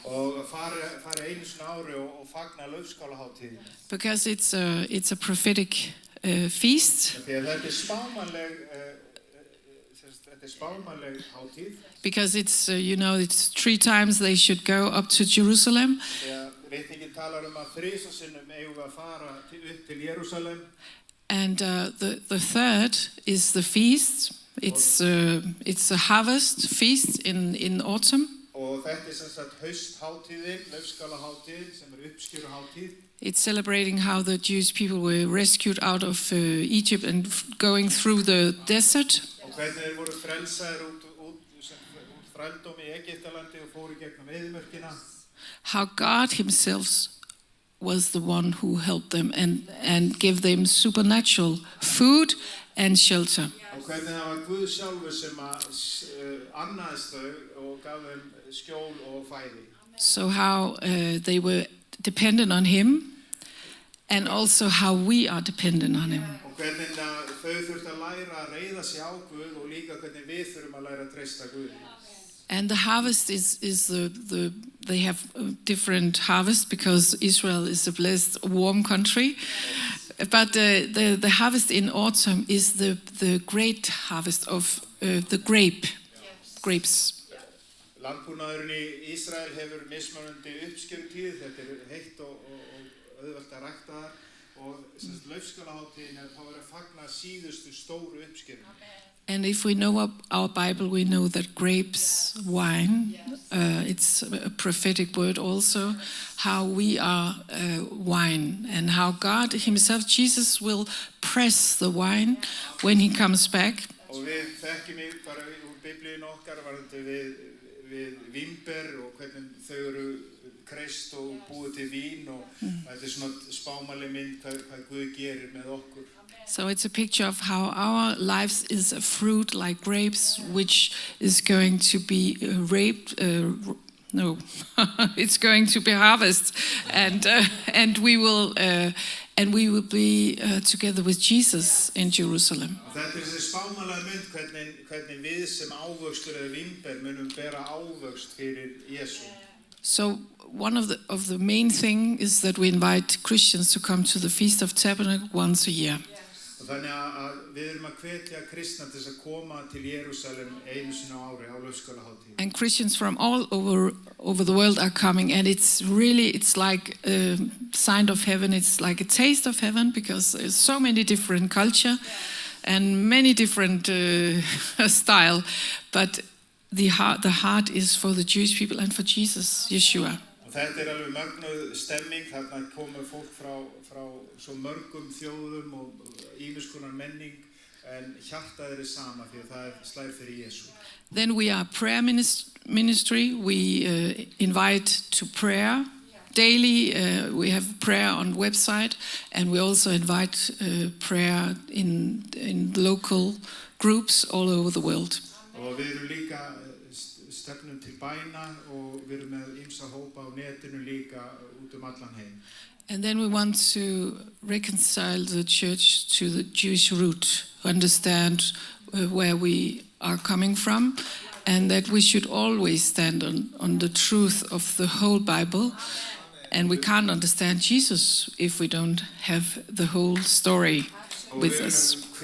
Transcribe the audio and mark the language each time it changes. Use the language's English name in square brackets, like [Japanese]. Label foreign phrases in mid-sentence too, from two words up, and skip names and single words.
[English] Because it's a prophetic feast. Because it's, it's 3 times they should go up to Jerusalem. [Icelandic] ritningin talar að þrisvarsinnum eigum við að fara upp til Jerúsalem. [English] And the third is the feast. It's a harvest feast in autumn. [Icelandic] Og þetta sem sagt hausthátíðin, laufskálahátíð, sem uppskjöruhátíð. [English] It's celebrating how the Jewish people were rescued out of Egypt and going through the desert. [Icelandic] Og hvernig þeir voru frelsaðir út þrældómi í Egyptalandi og fóru gegnum eyðimörkina. [English] How God himself was the one who helped them and gave them supernatural food and shelter. [Icelandic] Og hvernig það var Guð sjálfur sem annaðist þau og gaf þeim skjól og fæði. [English] So how they were dependent on him and also how we are dependent on him. [Icelandic] Og hvernig þau þurftu að læra að reiða sig á Guð og líka hvernig við þurfum að læra að treysta Guði. [English] And the harvest is they have different harvest because Israel is a blessed warm country. But the harvest in autumn is the great harvest of the grapes. [Icelandic] Landbúnaðurinn í Ísrael hefur mismunandi uppskerutíð, þetta heitt og auðvelt að rækta þar og laufskálahátíðin þá að fagna síðustu stóru uppskeru. [English] And if we know our Bible, we know that grapes, wine, it's a prophetic word also, how we are wine and how God himself, Jesus, will press the wine when he comes back. [Icelandic] Og við þekkjum bara úr Biblíun okkar varðandi við vínber og hvernig þau eru kreist og búið til vín og þetta svona spámaleg mynd hvað Guð gerir með okkur. [English] So it's a picture of how our lives is a fruit like grapes, which is going to be it's going to be harvested, and we will be together with Jesus in Jerusalem. [Icelandic] Þetta þessi spámalega mynd hvernig við sem ávöxtur eða vínber munum bera ávöxt fyrir Jesú. [English] So one of the main thing is that we invite Christians to come to the Feast of Tabernacle once a year. [Icelandic] Þannig að við erum að hvetja kristna til að koma til Jerúsalem einu sinni á ári á laufskálahátíð. [English] And Christians from all over the world are coming, and it's like a sign of heaven. It's like a taste of heaven because there's so many different culture and many different style, but the heart is for the Jewish people and for Jesus, Yeshua. [Icelandic] Þetta alveg mögnuð stemming, þarna komur fólk frá svo mörgum þjóðum og ýmiss konar menning en hjartað sama því að það slær fyrir Jesú. [English] Then we are prayer ministry. We invite to prayer daily. We have prayer on website, and we also invite prayer in local groups all over the world. [Icelandic] Og við erum líka stefnum til bæna og við erum með ýmsa hópa á netinu líka út allan heim. [English] And then we want to reconcile the church to the Jewish root, understand where we are coming from, and that we should always stand on the truth of the whole Bible. And we can't understand Jesus if we don't have the whole story with us.